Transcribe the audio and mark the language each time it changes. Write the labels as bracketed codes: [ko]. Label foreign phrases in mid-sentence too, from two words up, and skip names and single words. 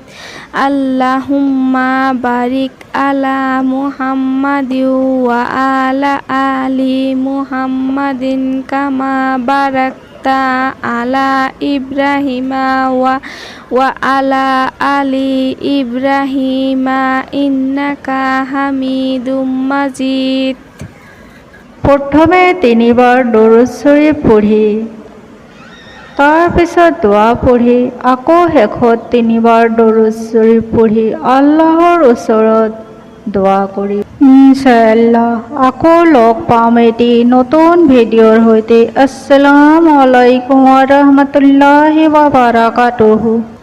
[ar] اللهم بارك على محمد وعلى آل محمد كما باركت على إبراهيم وعلى آل إبراهيم إنك حميد مجيد. [as] প্ৰথমে তিনিবাৰ দৰুদ শৰীফ পঢ়ি তাৰপিছত দোৱা পঢ়ি আকৌ শেষত তিনিবাৰ দৰুদ শৰীফ পঢ়ি আল্লাহৰ ওচৰত দোৱা কৰি ইনশাআল্লাহ আকৌ লগ পাম এটি নতুন ভিডিঅ'ৰ সৈতে। [ar] السلام عليكم ورحمة الله وبركاته.